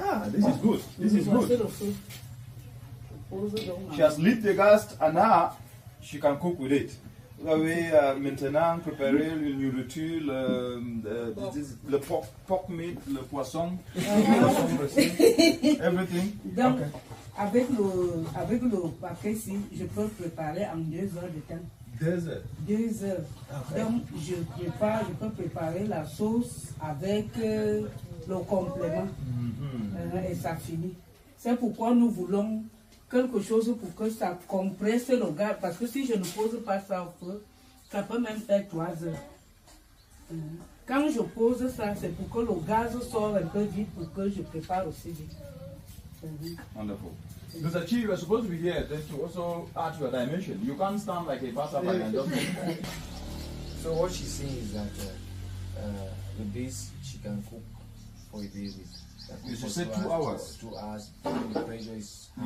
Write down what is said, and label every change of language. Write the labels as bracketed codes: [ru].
[en] This is good. This is good. She has lit the gas and now she can cook with it. [fr] Vous avez maintenant préparé le nourriture, le [en] pork meat, [fr] le poisson, [en] everything. [fr] Donc, avec le paquet ici, je peux préparer en 2 heures de temps. 2 heures. 2 heures. Okay. Donc, je peux préparer la sauce avec le complément. Et ça finit. C'est pourquoi nous voulons quelque chose pour que ça compresse le gaz. Parce que si je ne pose pas ça au feu, ça peut même faire 3 heures. Quand je pose ça, c'est pour que le gaz sorte un peu vite pour que je prépare aussi vite. [en] Wonderful. Mr. Chi, you are supposed to be here then to also add your dimension. You can't stand like a passerby and just. So what she's saying is that with this she can cook for a day with. You should say 2 hours. 2 hours. If the pressure is high,